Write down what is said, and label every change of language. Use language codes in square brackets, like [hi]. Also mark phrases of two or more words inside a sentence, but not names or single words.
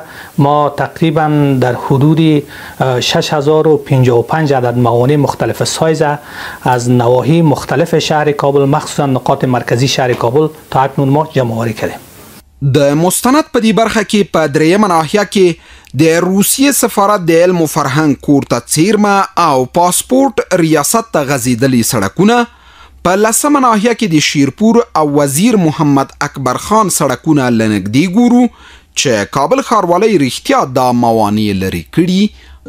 [fa] ما تقریبا در حدود 6055 عدد موانع مختلف سایز از نواحی مختلف شهر کابل مخصوصا نقاط مرکزی شهر کابل تا اکنون ما جمع آوری کردیم. [ps] د مستند په دې برخه کې په درېیمه ناحیه کې د روسیې سفارت د علم و فرهنګ کور ته څیرمه او پاسپورټ ریاست ته غځېدلي سړکونه، په 10مه ناحیه کې د شیرپور او وزیر محمد اکبر خان سړکونه له نږدې ګورو چې کابل ښاروالۍ رښتیا دا موانع لرې کړي.